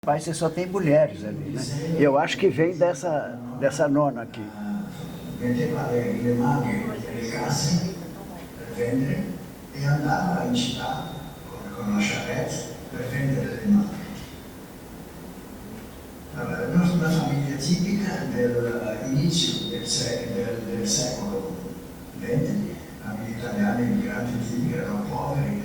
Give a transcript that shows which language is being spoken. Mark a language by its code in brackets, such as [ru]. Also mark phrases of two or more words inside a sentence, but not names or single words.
[pt] Mas você só tem mulheres ali, né? Eu acho que vem dessa nona aqui. [it] Metteva le maghe nelle casse per vendere e andava in città con la charrette per vendere le maghe. Una famiglia tipica dell'inizio del secolo XX, famiglie italiane, immigranti tipici, erano poveri.